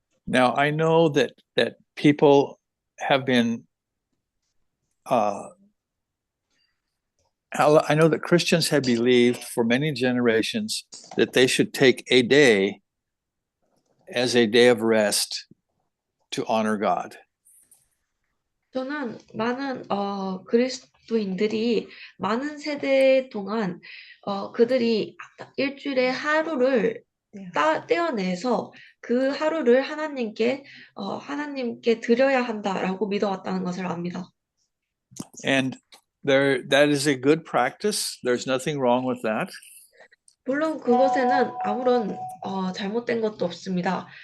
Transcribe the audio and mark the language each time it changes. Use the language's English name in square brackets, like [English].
[English] Now, I know that people have been, I know that Christians have believed for many generations that they should take a day as a day of rest to honor God. [Korean] 저는 많은 그리스도인들이 많은 세대 동안 그들이 일주일에 하루를 떼어내서 그 하루를 하나님께 드려야 한다라고 믿어왔다는 것을 압니다. [English] And that is a good practice. There's nothing wrong with that. [Korean] 물론 그것에는 아무런 잘못된 것도 없습니다.